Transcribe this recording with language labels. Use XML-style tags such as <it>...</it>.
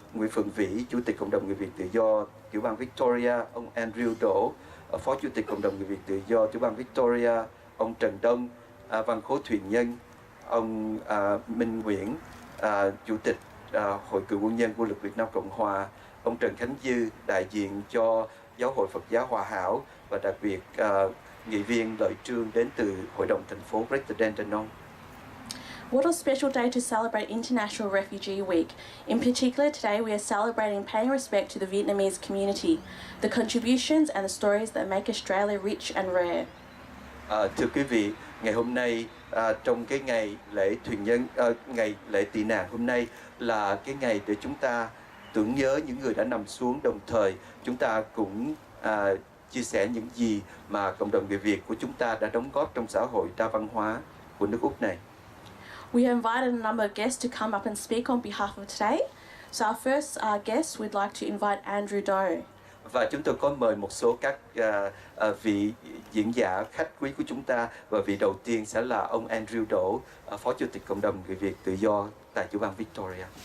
<vi>Phượng Vĩ, Chủ tịch cộng đồng người Việt tự do tiểu bang Victoria, ông Andrew Đỗ, Phó Chủ tịch cộng đồng người Việt tự do tiểu bang Victoria, ông Trần Đông, Văn Khố Thuyền Nhân, ông Minh Nguyễn, Chủ tịch Hội cựu quân nhân quân lực Việt Nam Cộng Hòa, ông Trần Khánh Dư, đại diện cho Giáo hội Phật giáo Hòa Hảo, và đặc biệt nghị viên Lợi Trương đến từ Hội đồng thành phố Greater Dandenong.</vi> <en>What a special day to celebrate International Refugee Week. In particular, today we are celebrating paying respect to the Vietnamese community, the contributions and the stories that make Australia rich and rare.</en> <vi>Thưa quý vị, ngày hôm nay trong cái ngày lễ thuyền nhân, ngày lễ tị nạn hôm nay là cái ngày để chúng ta tưởng nhớ những người đã nằm xuống, đồng thời chúng ta cũng chia sẻ những gì mà cộng đồng người Việt của chúng ta đã đóng góp trong xã hội đa văn hóa của nước Úc này.</vi> <en>We have invited a number of guests to come up and speak on behalf of today. So our first guest, we'd like to invite Andrew Doe.</en> <vi>Và chúng tôi có mời một số các vị diễn giả khách quý của chúng ta, và vị đầu tiên sẽ là ông Andrew Đỗ, Phó Chủ tịch cộng đồng người Việt tự do tại tiểu bang Victoria.</vi>